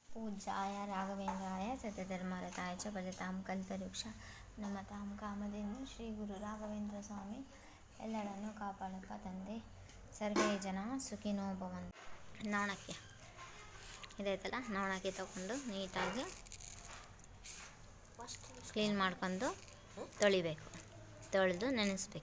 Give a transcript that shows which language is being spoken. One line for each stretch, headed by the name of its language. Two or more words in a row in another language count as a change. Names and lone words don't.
Sanskrit: पूज्याय राघवेंद्राय सत्यधर्मरताय च भजतां कल्पवृक्ष नमतां कामधेनु
Kannada: ಶ್ರೀ ಗುರು ರಾಘವೇಂದ್ರ ಸ್ವಾಮಿ ಎಲ್ಲರನ್ನು ಕಾಪಾಡಪ್ಪ ತಂದೆ.
Sanskrit: ಸರ್ವೇ ಜನ ಸುಖಿನೋ ಭವಂತು.
Kannada: ನವಣಕ್ಕಿ ಇದೈತಲ್ಲ, ನವಣಕ್ಕಿ ತೊಗೊಂಡು ನೀಟಾಗಿ ಕ್ಲೀನ್ ಮಾಡ್ಕೊಂಡು ತೊಳಿಬೇಕು. ತೊಳೆದು ನೆನೆಸ್ಬೇಕು.